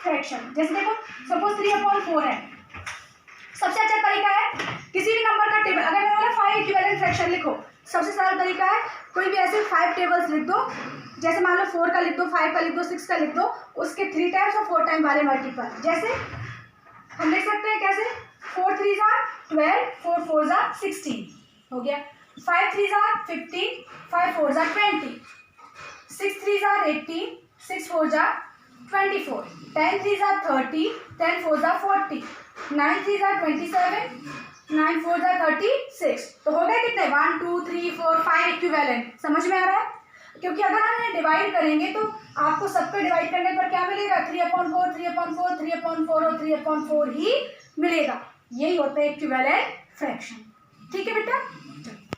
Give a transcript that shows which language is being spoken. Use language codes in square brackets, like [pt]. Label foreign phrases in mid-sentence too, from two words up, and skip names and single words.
[hi] जैसे देखो सपोज 3/4 है, सबसे अच्छा तरीका है किसी भी नंबर का टेबल, अगर मैंने बोला 5 [en] equivalent fraction [hi] लिखो, सबसे सरल तरीका है कोई भी ऐसे 5 टेबल्स लिख दो, जैसे मान लो 4 का लिख दो, 5 का लिख दो, 6 का लिख दो, उसके 3 टाइम्स और 4 टाइम वाले मल्टीपल। जैसे हम लिख सकते हैं कैसे, [en] 4 3s are 12, 4 4s are 16 [hi] हो गया, [en] 5 3s are 15, 5 4s are 20, 6 3s are 18, 6 4s are 24, 10 3s are 30, 10 4s are 40, 9 3s are 27, 9 4s are 36। [hi] तो हो गए कितने, 1 2 3 4 5 इक्विवेलेंट। समझ में आ रहा है? क्योंकि अगर हम इन्हें डिवाइड करेंगे तो आपको सबको डिवाइड करने पर क्या मिलेगा, 3/4, 3/4, 3/4 और 3/4 ही मिलेगा। यही होते हैं [en] equivalent fraction. [hi] ठीक है बेटा।